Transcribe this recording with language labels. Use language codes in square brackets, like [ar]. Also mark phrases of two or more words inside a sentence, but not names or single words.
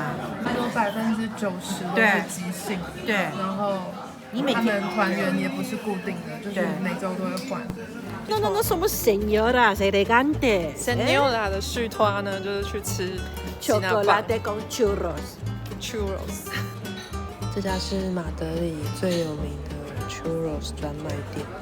[zh] 有90%都是即兴，对，然后你每天团员也不是固定的，就是每周都会换。 [es] No somos señoras elegantes。 [zh] Señora 的续托呢，就是去吃 [es] chocolate con churros。 [zh] 这家是马德里最有名的 churros 专卖店。